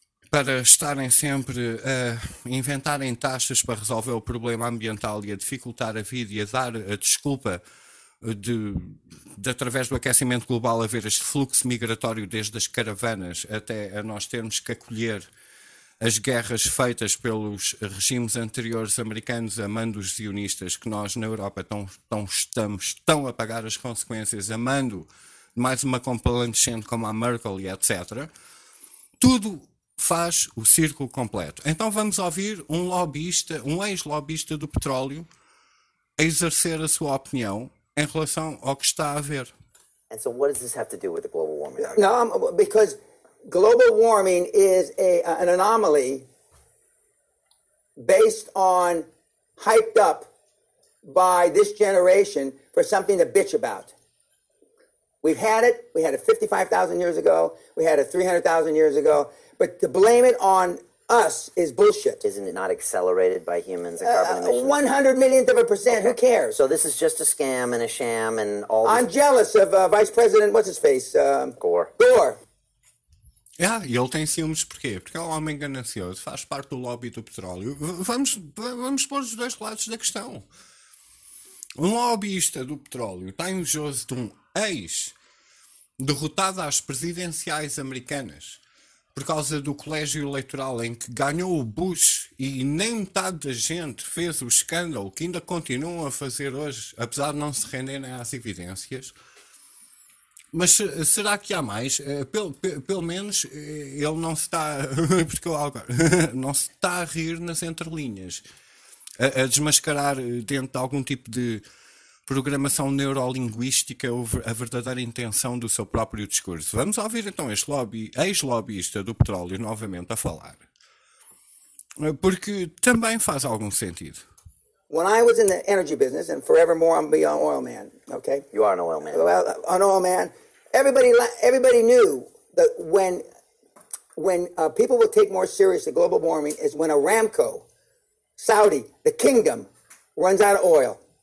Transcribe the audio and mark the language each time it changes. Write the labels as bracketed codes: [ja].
[pt] para estarem sempre a inventarem taxas para resolver o problema ambiental e a dificultar a vida e a dar a desculpa de através do aquecimento global haver este fluxo migratório desde as caravanas até a nós termos que acolher as guerras feitas pelos regimes anteriores americanos a mando dos sionistas, que nós na Europa estamos a pagar as consequências a mando de mais uma complacente como a Merkel e etc. Tudo faz o círculo completo. Então vamos ouvir um lobbyista, um ex-lobbyista do petróleo, a exercer a sua opinião em relação ao que está a ver. [en] And so what does this have to do with the global warming? No, because global warming is an anomaly based on, hyped up by this generation for something to bitch about. We've had it. We had it 55,000 years ago. We had it 300,000 years ago. But to blame it on us is bullshit. Isn't it not accelerated by humans and carbon emissions? 100 millionth of a percent. Okay. Who cares? So this is just a scam and a sham and all this. I'm jealous of Vice President, what's his face? Gore. [pt] Yeah, e ele tem ciúmes porquê? Porque é um homem ganancioso, faz parte do lobby do petróleo. Vamos pôr os dois lados da questão. Um lobbyista do petróleo está invejoso de um ex derrotado às presidenciais americanas por causa do colégio eleitoral em que ganhou o Bush e nem metade da gente fez o escândalo que ainda continuam a fazer hoje, apesar de não se renderem às evidências. Mas será que há mais? Pelo menos ele não se está, porque eu agora, não se está a rir nas entrelinhas, a desmascarar dentro de algum tipo de programação neurolinguística a verdadeira intenção do seu próprio discurso. Vamos ouvir então este lobby, ex-lobbyista do petróleo, novamente a falar. Porque também faz algum sentido. [en] When I was in the energy business, and forevermore I'm beyond oil man, okay? You are an oil man. Well, an oil man. Everybody knew that when people would take more seriously global warming is when Aramco, Saudi, the kingdom, runs out of oil.